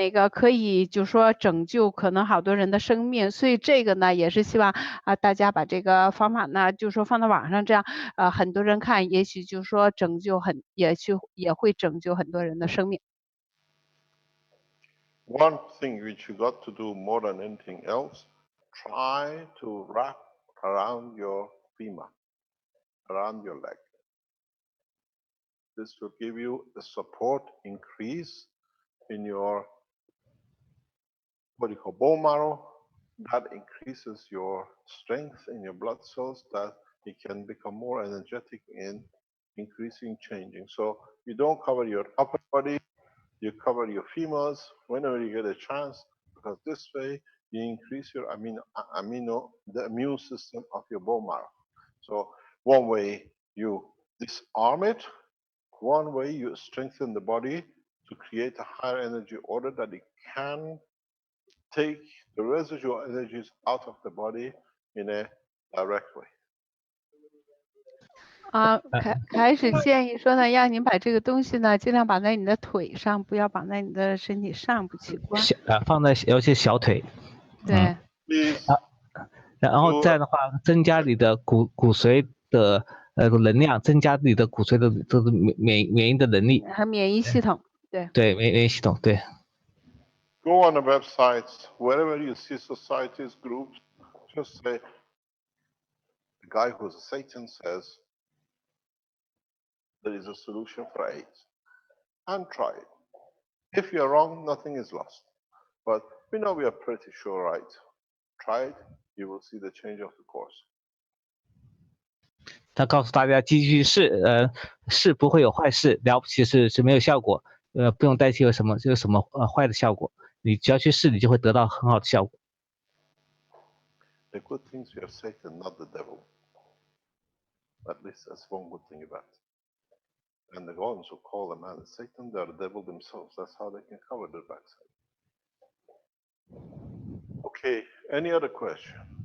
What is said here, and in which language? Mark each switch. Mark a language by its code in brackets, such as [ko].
[zh] 可以就是说拯救可能好多人的生命，所以这个呢也是希望大家把这个方法呢就是说放到网上，这样很多人看，也许就是说也会拯救很多人的生命。 [en] One thing which you got to do more than anything else, try to wrap around your femur, around your leg. This will give you the support increase in your what you call bone marrow. That increases your strength in your blood cells, that it can become more energetic in increasing changing. So you don't cover your upper body, you cover your femurs whenever you get a chance, because this way you increase your the immune system of your bone marrow. So one way you disarm it, one way you strengthen the body to create a higher energy order that it can take the residual energies out of the body in a direct way. [zh] 开始建议说呢，让您把这个东西呢，尽量绑在你的腿上，不要绑在你的身体上部器官。放在尤其小腿。对。然后这样的话，增加你的骨髓的能量，增加你的骨髓的这个免疫的能力和免疫系统。对免疫系统对。 [en] Go on the websites, wherever you see societies, groups, just say, the guy who's a Satan says, there is a solution for AIDS, and try it. If you're wrong, nothing is lost. But we know we are pretty sure right. Try it, you will see the change of the course. [zh] 他告诉大家继续试，试不会有坏事，了不起是没有效果，不用担心有什么坏的效果，你只要去试，你就会得到很好的效果。 [en] The good things you have Satan, not the devil. At least that's one good thing about it. And the ones who call the man Satan, they are the devil themselves. That's how they can cover their backside. Okay, any other question?